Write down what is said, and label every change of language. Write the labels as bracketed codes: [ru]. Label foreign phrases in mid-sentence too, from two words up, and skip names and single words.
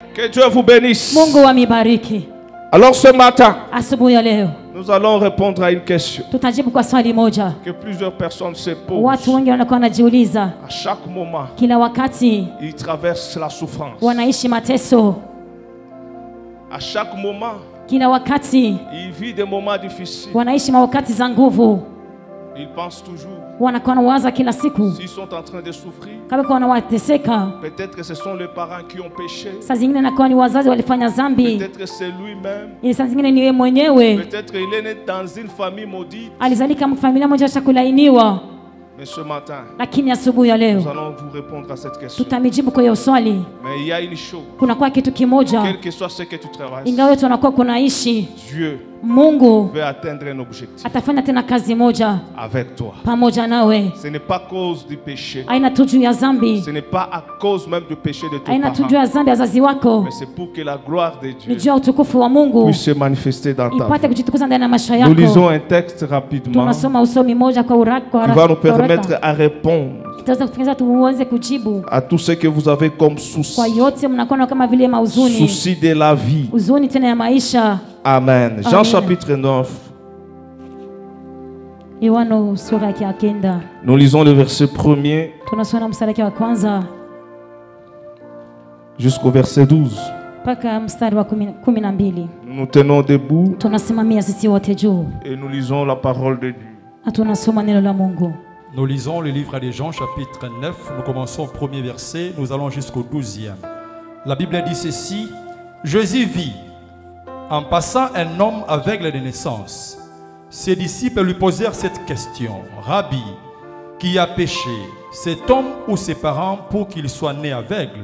[fr] Que Dieu vous bénisse. [sw] Mungu amibariki. [fr] Alors ce matin, [sw] Asubuhi ya leo [fr] nous allons répondre à une question [sw] tutajibu kwa swali moja. [fr] que plusieurs personnes se posent. [sw] Watu wengi wanakuwa wanajiuliza [fr] À chaque moment, [sw] kila wakati, [fr] ils traversent la souffrance. [sw] wanaishi mateso. [fr] À chaque moment, [sw] Kila wakati [fr] ils vivent des moments difficiles. [sw] wanaishi mawakati za nguvu. [fr] Ils pensent toujours, [sw] Wanakuwa wanawaza kila siku [fr] s'ils sont en train de souffrir, [sw] kama kwa wanateseka. [fr] peut-être que ce sont les parents qui ont péché. [sw] Saa zingine nakuwa ni wazazi walifanya dhambi, [fr] Peut-être que c'est lui-même. [sw] ili saa zingine ni yeye mwenyewe [fr] Peut-être qu'il est né dans une famille maudite. [sw] alizalika familia moja shakulainiwa. [fr] Mais ce matin, [sw] Lakini asubuhi ya [fr] nous [sw] leo [fr] allons vous répondre à cette question. [sw] tutamijibu kwa hiyo swali. [fr] Mais il y a une chose, [sw] Kuna kwa kitu kimoja, [fr] quel que soit ce que tu travailles, [sw] ingawa tunakuwa kunaishi, [fr] Dieu [sw] Mungu [fr] veut atteindre un objectif [sw] atafanya tena kazi moja [fr] avec toi. [sw] pamoja nawe. [fr] Ce n'est pas à cause du péché. [sw] Aina tu juu ya dhambi, [fr] Ce n'est pas à cause même du péché de ton [sw] aina tu juu [fr] parent. [sw] ya dhambi ya wazazi wako, [fr] Mais c'est pour que la gloire de [sw] ni [fr] Dieu [sw] juu ya utukufu wa Mungu [fr] puisse se manifester dans ta [sw] ipate [fr] vie. [sw] kujitukuza ndani ya maisha [fr] Nous lisons [sw] yako. [fr] un texte rapidement [sw] Tunasoma usomi moja kwa uraka [fr] qui va nous permettre à répondre [sw] itaweza kutufunza tuweze kujibu [fr] à tout ce que vous avez comme [sw] kwa [fr] souci. [sw] yote mnakuwa kama vile mauzuni, [fr] Souci de la vie. [sw] uzuni tena ya maisha. [fr] Amen. Jean [sw] Amen. [fr] chapitre 9. [sw] Yohana sura ya 9 [fr] Nous lisons le verset 1er [sw] tunasoma mstari wa kwanza [fr] jusqu'au verset 12. [sw] mpaka mstari wa 12. [fr] Nous nous tenons debout [sw] Tunasimamia sisi wote juu [fr] et nous lisons la parole de Dieu. [sw] na tunasoma neno la Mungu. [fr] Nous lisons le livre de Jean chapitre 9, nous commençons au premier verset, nous allons jusqu'au 12e. La Bible dit ceci: Jésus vit en passant un homme aveugle de naissance. Ses disciples lui posèrent cette question: Rabbi, qui a péché, cet homme ou ses parents, pour qu'il soit né aveugle?